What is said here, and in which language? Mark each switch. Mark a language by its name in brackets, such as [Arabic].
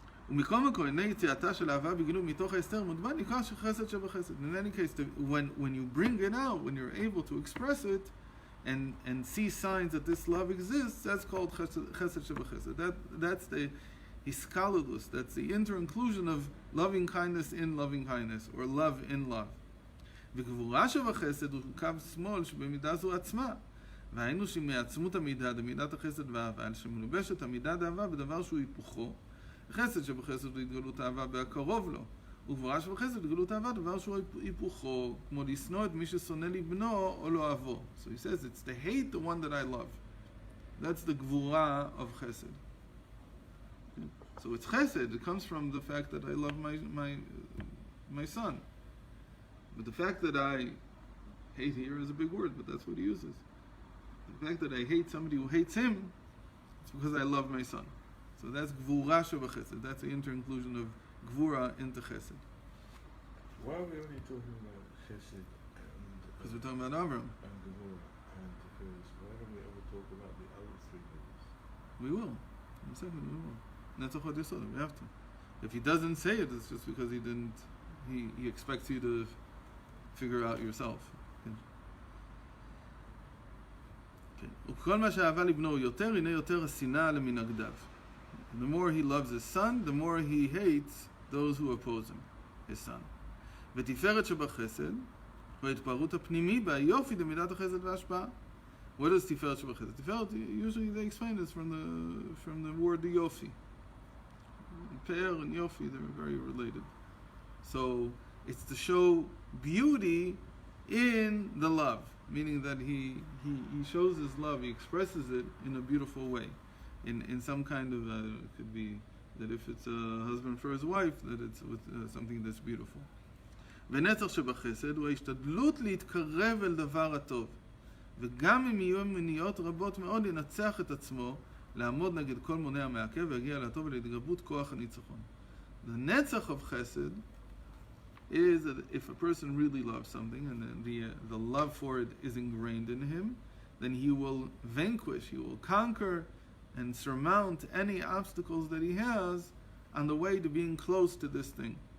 [English] In any case, when you bring it out, when you're able to express it and see signs that this love exists, that's called chesed shebachesed. That's the hiskaludus, that's the inter-inclusion of loving kindness in loving kindness, or love in love. [Hebrew] וגבורה שבחסד הוא קו שמאל שבמידה זו עצמה. והיינו שמעצמות המידה, דמידת החסד והאהבה, שמלובשת המידה דאהבה בדבר שהוא היפוכו. חסד שבחסד הוא התגלות אהבה בהקרוב לו. וגבורה שבחסד הוא התגלות אהבה דבר שהוא היפוכו, כמו לשנוא את מי ששונא לבנו או לא אהבו. [English] So he says it's to hate the one that I love. That's the gvura of chesed. So it's chesed. It comes from the fact that I love my son. But the fact that I hate here is a big word, but that's what he uses. The fact that I hate somebody who hates him, it's because I love my son. So that's gvura shebachesed. That's the inter-inclusion of gvura into chesed. Why are we only talking about chesed? Because we're talking about Avram. And gvura and tiferes. Why don't we ever talk about the other three middles? We will. In a second, we will. And that's a chod yesod. We have to. If he doesn't say it, it's just because he didn't. He expects you to figure out yourself. The more he loves his son, the more he hates those who oppose him, his son. [Hebrew] ותפארת שבחסד, וההתפארות הפנימי והיופי דמידת החסד וההשפעה. [English] What is Tiferet Shebachesed? Tiferet, usually they explain this from the word yofi. Pe'er and yofi, they're very related. So it's to show beauty in the love, meaning that he shows his love, he expresses it in a beautiful way, in some kind of it could be that if it's a husband for his wife, that it's with something that's beautiful. [Hebrew] ונצח שבחסד הוא ההשתדלות להתקרב אל דבר הטוב, וגם אם יהיו מניעות רבות מאוד ינצח את עצמו לעמוד נגד כל מונע המעכב ויגיע לטוב ולהתגברות כוח הניצחון. [English] The netzach of chesed is that if a person really loves something and the love for it is ingrained in him, then he will vanquish, he will conquer and surmount any obstacles that he has on the way to being close to this thing.